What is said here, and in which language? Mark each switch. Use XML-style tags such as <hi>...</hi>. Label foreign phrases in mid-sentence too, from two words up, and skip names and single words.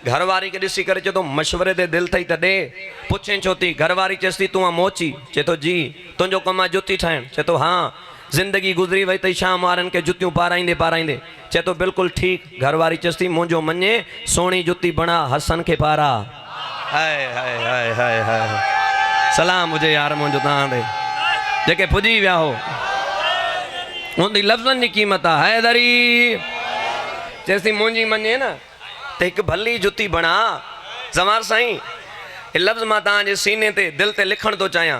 <sd>घरवारी खे ॾिसी करे चए थो मशवरे ते दिलि अथई त ॾे। पुछे छो थी? घरवारी चएसि थी तूं आहे मोची? चए थो जी। तुंहिंजो कमु आहे जुती ठाहिणु? चए थो हा। ज़िंदगी गुज़री वई अथई शाम वारनि खे जुतियूं पाराईंदे पाराईंदे। चए थो बिल्कुलु ठीकु। घरवारी चएसि थी मुंहिंजो मञे सोणी जुती बणा हसन खे पारा। हाय हाय हाय हाय हाय सलाम हुजे यार मुंहिंजो तव्हां ते जेके पुॼी विया हो। उनजी लफ़्ज़नि जी क़ीमत आहे। हैदरी चएसि मुंहिंजी मञे न त हिकु भली जुती बणा। ज़मार साईं हे लफ़्ज़ मां तव्हांजे सीने ते दिलि ते लिखणु थो चाहियां।</sd>